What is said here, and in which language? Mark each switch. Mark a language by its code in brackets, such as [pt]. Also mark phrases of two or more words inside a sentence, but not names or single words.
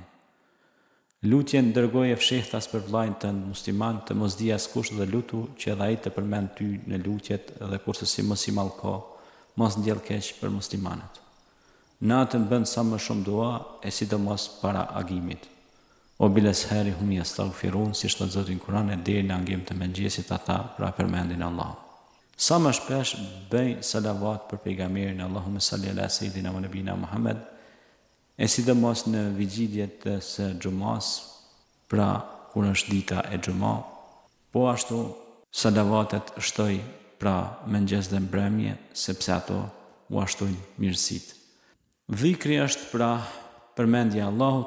[sq] Lutjen dërgoje fshehtas për vllajën tënd musliman, të mos di askush dhe lutu që edhe ai të përmend ty në lutjet, dhe kurse si mos i mallko, mos ndjell keq për muslimanët. Natën bën sa më shumë dua, e sidomos para agimit. [ar] وبالأسحار هم يستغفرون, [sq] si shtot Zoti në Kur'an, deri në angim të mëngjesit ata pra përmendin Allah. Sa më shpesh bëj salavat për pejgamberin, [ar] اللهم صل على سيدنا ونبينا محمد, [sq] e sidomos në vigjiljet së xumas, pra kur është dita e xumë, po ashtu salavatet shtoj pra mëngjes dhe mbrëmje, sepse ato u ashtojnë mirësitë. Dhikri është pra përmendja e Allahut.